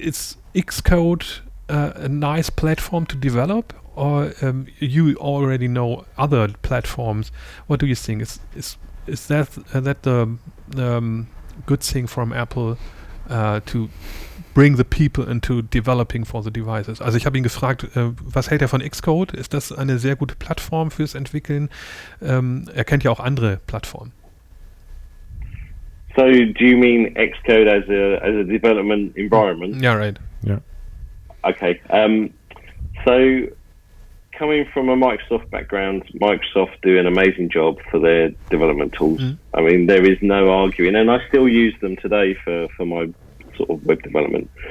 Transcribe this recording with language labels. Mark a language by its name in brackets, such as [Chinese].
[English] Is Xcode a nice platform to develop, or you already know other platforms? What do you think? Is that the good thing from Apple to bring the people into developing for the devices? [German] Also ich habe ihn gefragt, was hält er von Xcode? Ist das eine sehr gute Plattform fürs Entwickeln? Er kennt ja auch andere Plattformen. [English] So, do you mean Xcode as a development environment? Yeah, right. Yeah. Okay. So, coming from a Microsoft background, Microsoft do an amazing job for their development tools. I mean, there is no arguing, and I still use them today for my sort of web development.